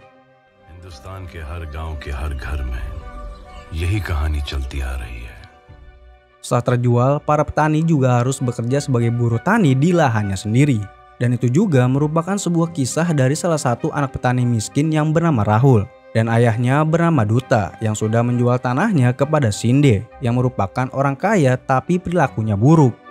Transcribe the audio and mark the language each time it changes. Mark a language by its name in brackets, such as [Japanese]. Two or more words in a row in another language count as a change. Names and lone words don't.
[Hindi] हिंदुस्तान के हर गांव के हर घर में यही कहानी चलती आ रही है. [Indonesian] Setelah terjual, para petani juga harus bekerja sebagai buruh tani di lahannya sendiri. Dan itu juga merupakan sebuah kisah dari salah satu anak petani miskin yang bernama Rahul. Dan ayahnya bernama Duta yang sudah menjual tanahnya kepada Shinde yang merupakan orang kaya tapi perilakunya buruk.